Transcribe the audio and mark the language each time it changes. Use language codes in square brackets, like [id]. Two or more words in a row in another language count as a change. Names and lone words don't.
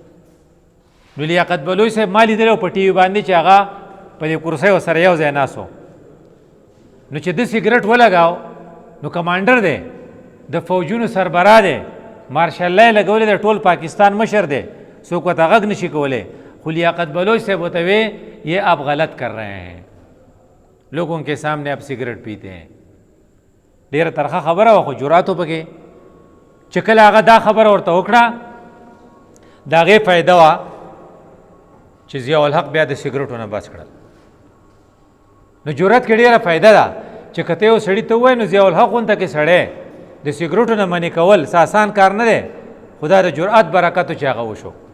[ps] نو لیاقت بلوچ صاحب ما لیدلی په ټي وي باندې چې هغه په دې کرسۍ سره یو ځای ناسو نو چې د سیګریټ ولګاو نو کمانډر دی د فوجونو سربراہ دی مارشل لا لګولې د ټول پاکستان مشر دی څوک ورته غږ نشي کولی خو لیاقت بلوچ صاحب ورته وی [ur] یہ آپ غلط کر رہے ہیں لوگوں کے سامنے آپ سگریٹ پیتے ہیں [ps] ډیره ترخه خبره وه خو جراتو پکې چې کله هغه دا خبره ورته وکړه د هغې فایده وه چې ضیاء الحق بیا د سګرټو نه بس کړل نو جرات کې ډېره فایده ده چې که ته یو سړي ته ووایې نو ضیاء الحق غونته کې سړی د سګرټو نه منې کول څه آسان کار نه دی خو دا د جرأت برکت و چې هغه وشو